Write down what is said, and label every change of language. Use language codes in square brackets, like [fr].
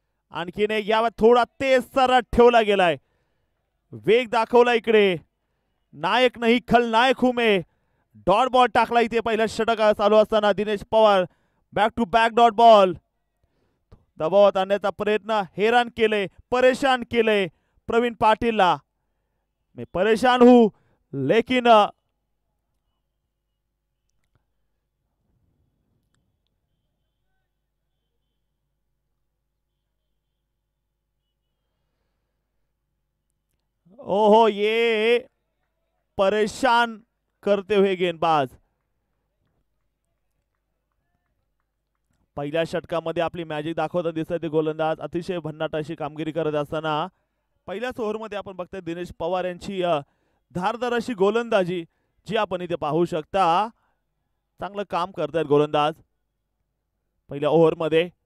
[mr] आणखीन एक यावर थोडा तेज सरळ ठेवला गेलाय. वेग दाखवला इकडे. [hi] नायक नाही खलनायक हूं मैं. [mr] डॉट बॉल टाकला इथे पहिल्या षटक चालू असताना Dinesh Pawar. Back to back dot ball. दबावात आणण्याचा प्रयत्न. हैराण केले परेशान केले प्रवीण पाटीलला. [hi] मैं परेशान हूं लेकिन ओहो ये परेशान करते हुए गेंदबाज. [mr] पहिल्या षटकामध्ये आपली मॅजिक दाखवताना दिसत गोलंदाज अतिशय भन्नाट अशी कामगिरी करत असताना पहिल्याच ओव्हरमध्ये आपण बघतोय दिनेश पवार यांची धारदार अशी गोलंदाजी जी आपण इथे पाहू शकता. चांगलं काम करतायत गोलंदाज पहिल्या ओव्हरमध्ये.